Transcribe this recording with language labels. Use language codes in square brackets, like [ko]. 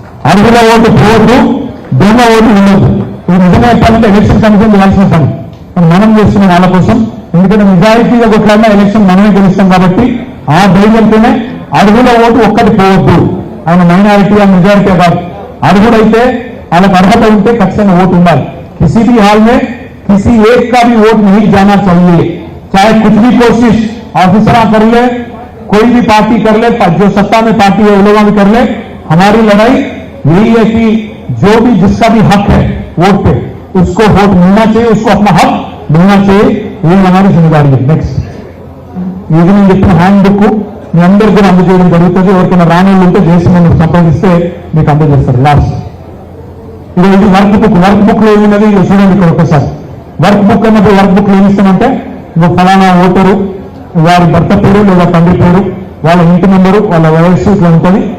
[te] అర్హుల ఓటు పోవద్దు, దొంగ ఓటు ఉండదు. ఇది నిజంగా చెప్పాలంటే ఎలక్షన్ కమిషన్ చేయాల్సిన పని మనం చేస్తున్నాం వాళ్ళ కోసం. ఎందుకంటే నిజాయితీగా కొట్లాడినా ఎలక్షన్ మనమే గెలుస్తాం కాబట్టి ఆ ధైర్యంతోనే అర్హుల ఓటు ఒక్కటి పోవద్దు. ఆయన మైనారిటీ ఆ మెజారిటీ కాదు. అర్హుడైతే వాళ్ళకి అర్హత ఉంటే ఖచ్చితంగా ఓటు ఉండాలి. [hi] किसी भी हाल में किसी एक का भी वोट नहीं जाना चाहिए, चाहे कुछ भी कोशिश ऑफिसर कर ले, कोई भी पार्टी कर ले, जो सत्ता में पार्टी है वो लोग भी कर ले. हमारी लड़ाई यही है कि जो भी जिसका भी हक है वोट पे उसको वोट मिलना चाहिए, उसको अपना हक मिलना चाहिए. ये हमारी जिम्मेदारी है. [te] नेक्स्ट ఇది నేను చెప్పిన హ్యాండ్ బుక్ మీ అందరికీ కూడా అందజేయడం జరుగుతుంది. ఎవరికైనా రాని ఉంటే చేసి మనం సంపాదిస్తే మీకు అందజేస్తారు. లాస్ట్ ఇది వర్క్ బుక్ లో ఏమున్నది చూడండి. ఇక్కడ ఒకసారి వర్క్ బుక్ అన్నప్పుడు వర్క్ బుక్ లో ఏమిస్తామంటే ఫలానా ఓటరు వారి భర్త పేరు లేదా తండ్రి పేరు, వాళ్ళ ఇంటి నెంబరు, వాళ్ళ వయస్సు ఇట్లా ఉంటుంది.